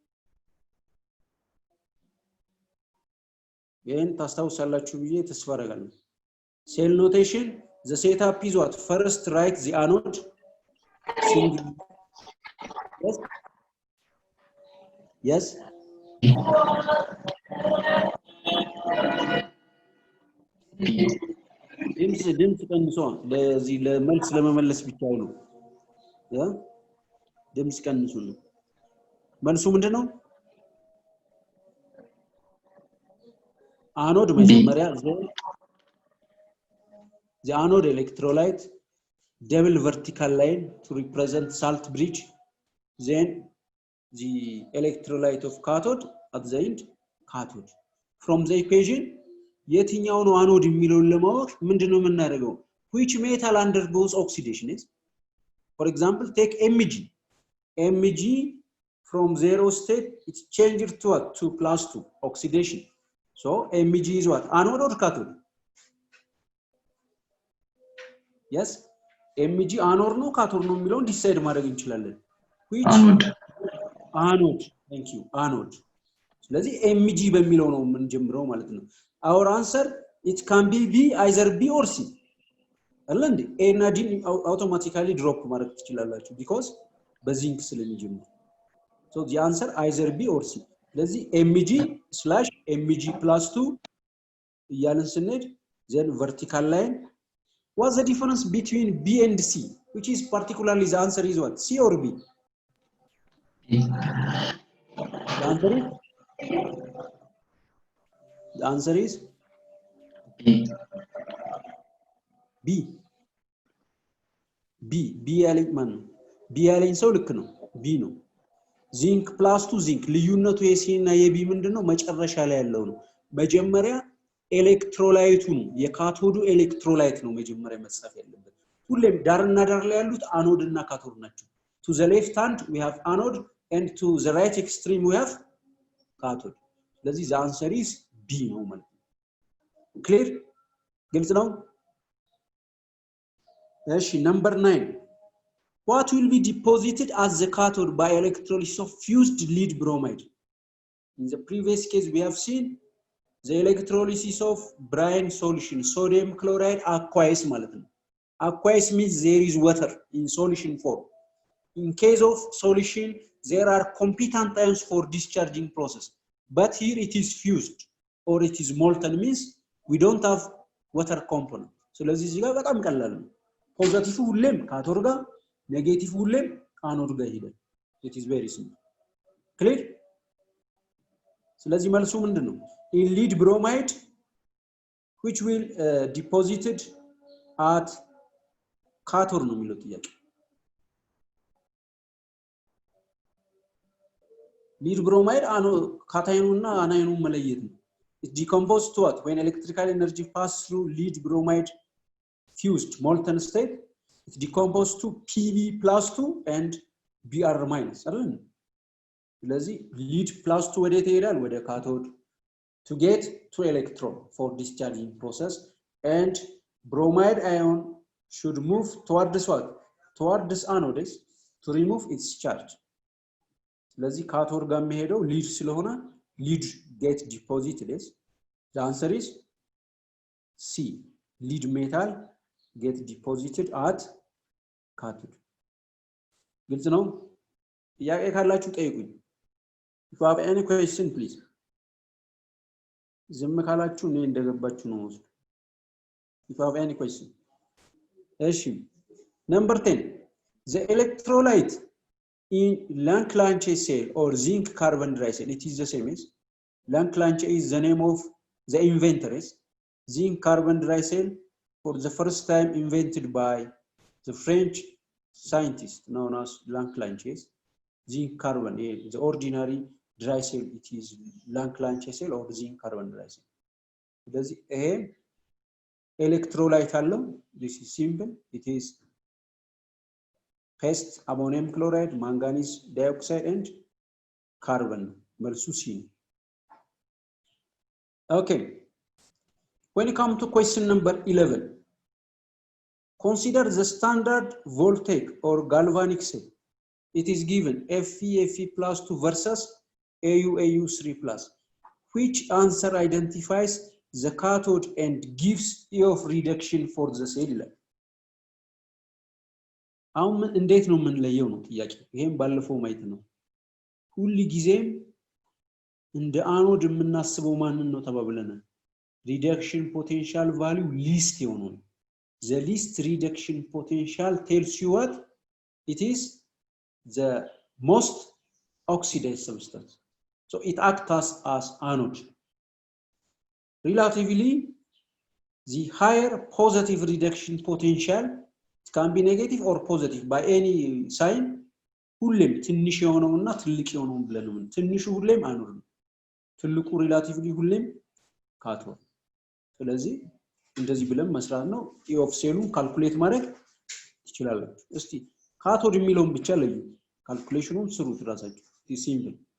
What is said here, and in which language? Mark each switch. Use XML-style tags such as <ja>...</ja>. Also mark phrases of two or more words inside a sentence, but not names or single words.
<en>Again, cell notation, the setup is what? First write the anode. Single. Yes? Yes?</en> <am>ድምጽ ቀንሶ ለዚህ ለመልስ ለመመለስ ብቻው ነው ያ ድምጽ ቀንሱ ነው መልሱ ምንድነው anode መጀመሪያ</am> <en>the anode electrolyte double vertical line to represent salt bridge, then the electrolyte of cathode at the end cathode. From the equation</en> <am>የትኛው ነው anode የሚለውን ለማወቅ ምንድነው የምናደርገው</am> <en>which metal undergoes oxidation is for example take Mg from 0 state it's changed to what 2 + 2 oxidation. So Mg is what anode or cathode?</en> <am>Yes, Mg anode ነው cathode ነው የሚለውን ዲሳይድ ማድረግ እንችላለን</am> <en>which anode thank you anode</en> <am>ስለዚህ Mg በሚለው ነው የምንጀምረው ማለት ነው</am> <en>our answer it can be B either B or C</en> <am>አይደል A እና D</am> <en>automatically drop</en> <am>ማድረግ ትችላላችሁ</am> <en>because</en> <am>በዚንክ ስለሚጀምር</am> <en>so the answer either B or C</en> <am>ስለዚህ Mg/Mg +2 እያልን ስንሄድ</am> <en>then vertical line. What's the difference between B and C? Which is particularly the answer is what? C or B? The answer is B.</en> <am>B ያለኝ ማን ነው? B ያለኝ ሰው ልክ ነው። B ነው። ዚንክ +2 ዚንክ ልዩነቱ የሲ እና የቢ ምንድነው? መጨረሻ ላይ ያለው ነው። መጀመሪያ ኤሌክትሮላይቱ ነው የካቶዱ ኤሌክትሮላይት ነው መጀመሪያ መጻፍ ያለበት ሁሌም ዳርና ዳር ላይ ያሉት አኖድ እና ካቶድ ናቸው</am> <en>to the left hand we have anode and to the right extreme we have cathode</en> <am>ስለዚህ</am> <en>the answer is B</en> <am>ነው ማለት ነው clear ግልጽ ነው</am> <en>እሺ number 9 what will be deposited as the cathode by electrolysis of fused lead bromide in the previous case we have seen the electrolysis of brine solution sodium chloride aqueous</en> <am>ማለት ነው</am> <en>aqueous means there is water in solution form in case of solution there are competent ions for discharging process but here it is fused or it is molten means we don't have water component</en> <am>ስለዚህ እዚህ ጋር በጣም ቀላል ነው ፖዚቲቭ ሁሌም ካቶድ ጋር ኔጌቲቭ ሁሌም አኖድ ጋር ይሄዳል</am> <en>it is very simple clear</en> <am>ስለዚህ መልሱ ምንድነው</am> <en>in lead bromide which will deposited at cathode</en> <am>ነው የሚለው ጥያቄ</am> <en>lead bromide</en> <am>ካታዮኑና አናዮኑን መለየት ነው</am> <en>it decomposes to what when electrical energy passes through lead bromide fused molten state it decomposes to Pb+2 and Br-</en> <am>አይደል ስለዚህ lead +2 ወዴት ይሄዳል ወደ cathode</am> <en>to get 2 electron for discharging process and bromide ion should move towards what towards anode to remove its charge</en> <am>ስለዚህ cathode ጋር የሚሄደው lead ስለሆነ</am> <en>lead get deposited is the answer is C lead metal get deposited at cathode</en> <am>ግልጽ ነው ጥያቄ ካላችሁ ጠይቁኝ</am> <en>if you have any question please</en> <am>ዝም ካላችሁ እኔ እንደገባችሁ ነው</am> <en>if you have any question እሺ number 10 the electrolyte in Lange cell or zinc carbon dioxide it is the same as Lange is the name of the inventor is zinc carbon dioxide for the first time invented by the French scientist known as Lange zinc carbon the ordinary dry cell it is Lange cell or zinc carbon dioxide</en> <am>ስለዚህ ይሄ electrolyte አለው</am> <en>this is simple it is paste ammonium chloride manganese dioxide and carbon መልሱ C okay when you come to question number 11 consider the standard voltaic or galvanic cell it is given Fe+2 versus Au3+. Which answer identifies the cathode and gives E of reduction for the cell?</en> <am>አሁን እንዴት ነው የምንለየው ነው ጥያቄ ይሄን ባለፈው ማየት ነው ሁሉ ጊዜም እንደ አኖድ የምናስበው ማንን ነው ተባብለናል</am> <en>reduction potential value least</en> <am>የሆነው</am> <en>the least reduction potential tells you what it is the most oxidized substance so it acts as anode relatively the higher positive reduction potential it can be negative or positive by any sign</en> <am>ሁሌም ትንሽ የሆነውና ትልቅ የሆነው ብለን ነው ትንሹ ሁሌም አንድ ነው ትልቁ ሪላቲቭሊ ሁሌም ካቶድ ስለዚህ እንደዚህ ብለን መስራት ነው</am> <en>E of cell-</en> <am>ን ካልኩሌት ማድረግ ትችላላችሁ እስቲ ካቶድ የሚለውን ብቻ ለዩ ካልኩሌሽኑን ስሩት ራሳችሁ</am> <en>it's simple</en>